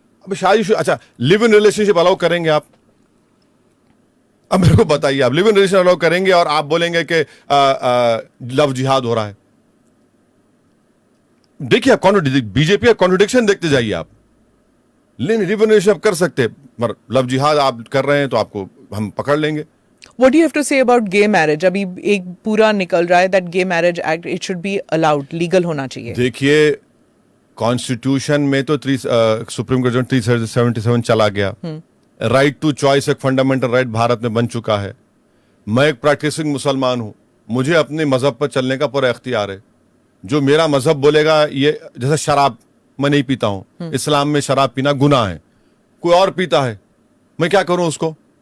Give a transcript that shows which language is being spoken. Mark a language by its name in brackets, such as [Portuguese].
[Hindi] अब शादी, अच्छा लिव इन रिलेशनशिप अलाउ करेंगे आप? अब मेरे को बताइए, आप लिव इन रिलेशन अलाउ करेंगे और आप बोलेंगे कि लव जिहाद हो रहा है? देखिए आप बीजेपी का कॉन्ट्रडिक्शन देखते जाइए आप। लिव इन रिलेशन कर सकते, मगर लव जिहाद आप कर रहे हैं तो आपको हम पकड़ लेंगे। [English] What do you have to say about gay marriage? [Hindi] अभी एक पूरा निकल रहा है [English] that gay marriage act it should be allowed, legal [Hindi] होना चाहिए। देखिए कॉन्स्टिट्यूशन में तो सुप्रीम कोर्ट 377 चला गया। राइट टू चॉइस एक फंडामेंटल राइट भारत में बन चुका है। मैं एक प्रैक्टिसिंग मुसलमान हूं, मुझे अपने मजहब पर चलने का पूरा इख्तियार है। जो मेरा मजहब बोलेगा, ये जैसे शराब मैं नहीं पीता हूं, इस्लाम में शराब पीना गुनाह है, कोई और पीता है, मैं क्या करूं उसको?